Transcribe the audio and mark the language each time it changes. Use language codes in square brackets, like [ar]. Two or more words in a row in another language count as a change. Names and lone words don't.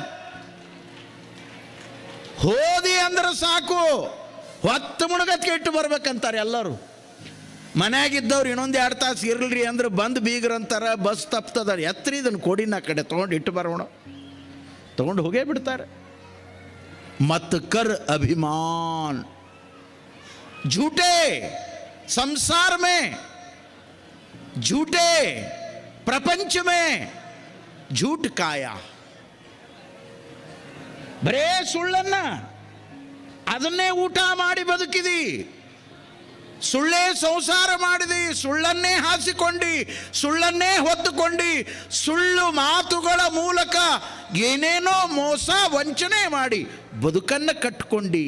[kn] ಹೋದಿ ಅಂದ್ರೆ ಸಾಕು, ಹೊತ್ತು ಮುಣಗತ್ಗೆ ಇಟ್ಟು ಬರ್ಬೇಕಂತಾರೆ ಎಲ್ಲರೂ. ಮನ್ಯಾಗಿದ್ದವ್ರು ಇನ್ನೊಂದು 2 ತಾಸು ಇರಲ್ರಿ ಅಂದ್ರೆ ಬಂದು ಬೀಗ್ರಂತಾರ, ಬಸ್ ತಪ್ತದ. ಎತ್ತರಿ ಇದನ್ನು ಕೊಡಿನ ಕಡೆ ತೊಗೊಂಡು ಇಟ್ಟು ಬರೋಣ, ತೊಗೊಂಡು ಹೋಗೇ ಬಿಡ್ತಾರೆ. [hi] मत कर अभिमान, झूठे संसार में, झूठे प्रपंच में झूठ काया. [kn] ಬರೇ ಸುಳ್ಳನ್ನ ಅದನ್ನೇ ಊಟ ಮಾಡಿ ಬದುಕಿದಿ, ಸುಳ್ಳೇ ಸಂಸಾರ ಮಾಡಿದಿ, ಸುಳ್ಳನ್ನೇ ಹಾಸಿಕೊಂಡಿ, ಸುಳ್ಳನ್ನೇ ಹೊತ್ತುಕೊಂಡಿ, ಸುಳ್ಳು ಮಾತುಗಳ ಮೂಲಕ ಏನೇನೋ ಮೋಸ ವಂಚನೆ ಮಾಡಿ ಬದುಕನ್ನು ಕಟ್ಕೊಂಡಿ.